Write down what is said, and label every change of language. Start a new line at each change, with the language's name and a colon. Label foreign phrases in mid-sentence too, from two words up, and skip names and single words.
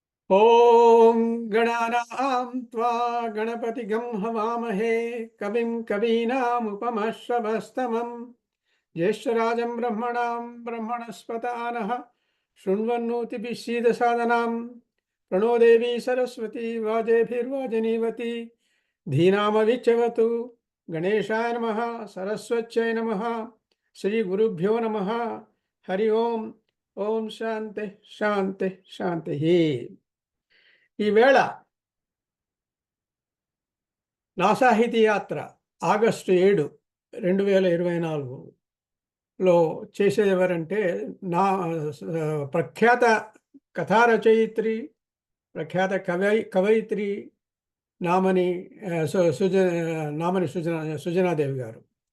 Sanskrit: ఓం గణానాం త్వా గణపతిగం హవామహే కవిం కవీనాముపమశ్రవస్తమం జ్యేష్ఠరాజం బ్రహ్మణాం బ్రహ్మణస్పతానః శృణ్వన్నోతిభిः सीदसादनां प्रणो देवी सरस्वती वाजेभिर्वाजनीवती धीनामविच्यवतु गणेशाय नमः सरस्वत्यै नमः श्रीगुरुभ्यो नमः हरि ओम ఓం శాంతి శాంతి శాంతి.
Telugu: ఈవేళ నా సాహితీ యాత్ర ఆగస్టు 7, 2024లో చేసేది ఎవరంటే నా ప్రఖ్యాత కథా రచయిత్రి, ప్రఖ్యాత కవయిత్రి నామని సుజనాదేవి గారు.